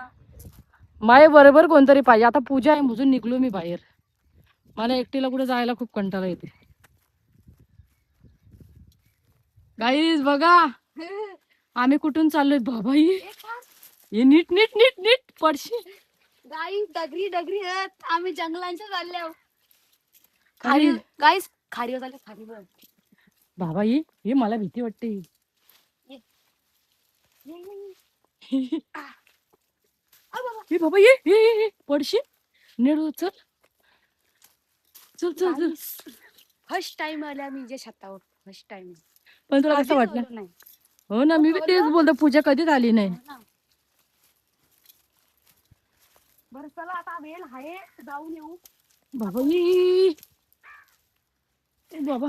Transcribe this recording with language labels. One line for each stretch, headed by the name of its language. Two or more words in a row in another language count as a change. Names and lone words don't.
Marathi: माय बरोबर कोणतरी पाहिजे. आता पूजा आहे म्हणून निघलो मी बाहेर. मला एकटीला कुठे जायला खूप कंटाळा येते. गाईज बघा आम्ही कुठून चाललोय. बाबाई हे नीट नीट नीट नीट पडशी. गाई डगरी डगरी आहेत. आम्ही जंगलांच्या चालले आहोत. खाली खारी गाईस खारीवर चालले खारीवर. बाबा हे मला भीती वाटते. हे बाबा ये पडशी नीट चल चल चल चल.
English: first time
Marathi: आल्या मी जे छतावर
English: first time.
Marathi: पण तुला कसं वाटलं? हो ना, मी बी तेच बोलतो, पूजा कधीच आली नाही. बरं चला आता वेळ आहे जाऊन येऊ. बाबा बाबा